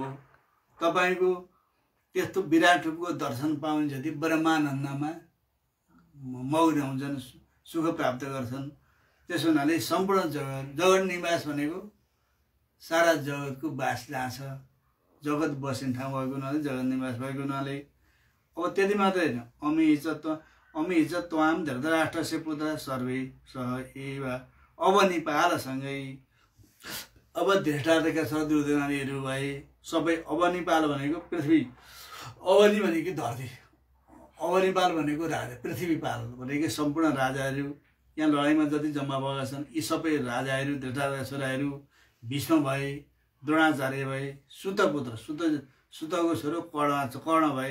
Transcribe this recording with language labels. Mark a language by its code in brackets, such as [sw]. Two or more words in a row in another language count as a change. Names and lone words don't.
[ne] तपाईँको त्यस्तो विराट रूपको दर्शन पाउने जति ब्रह्मानन्दमा मग्न हुन्छन्, सुख प्राप्त गर्छन्। त्यसो हुनाले सम्पूर्ण जगत निवास भनेको सारा जगतको बास जहाँ छ, जगत बस्ने ठाउँ भएको हुनाले जगत निवास भएको हुनाले अब त्यति मात्रै होइन। [sa] अमिहिच त्वाम धृतराष्ट्रस्य पुत्र सर्वे सह एव [ne] अब नेपालसँगै अब धृतराष्ट्रका दुर्योधनहरू भए सबै। अब नेपाल भनेको पृथ्वी, अवनी भनेको धरती, अवनिपाल भनेको राजा, पृथ्वीपाल भनेको सम्पूर्ण राजाहरू यहाँ लडाइँमा जति जम्मा भएका छन् यी सबै राजाहरू धृतराष्ट्रका छोराहरू भीष्म भए, द्रोणाचार्य भए, सुतपुत्र सुतको छोरो कर्ण भए।